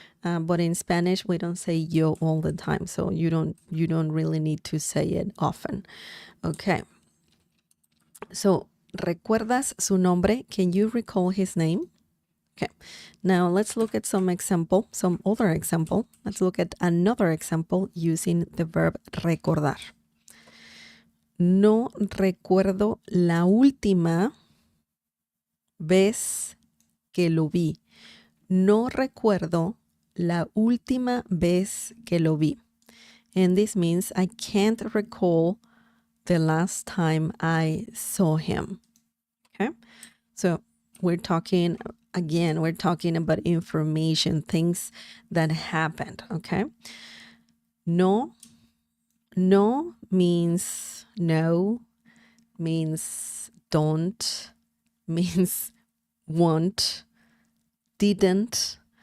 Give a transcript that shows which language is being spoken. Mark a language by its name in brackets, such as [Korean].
[English] But in Spanish, we don't say yo all the time, so you don't really need to say it often. Okay. So, [Spanish] ¿recuerdas su nombre? [English] Can you recall his name? Okay. Now let's look at some other example. Let's look at another example using the verb recordar. [Spanish] No recuerdo la última vez que lo vi. No recuerdo la última vez que lo vi. [English] And this means I can't recall the last time I saw him. Okay? So we're talking about information, things that happened. Okay? No means no, means don't, means won't, didn't.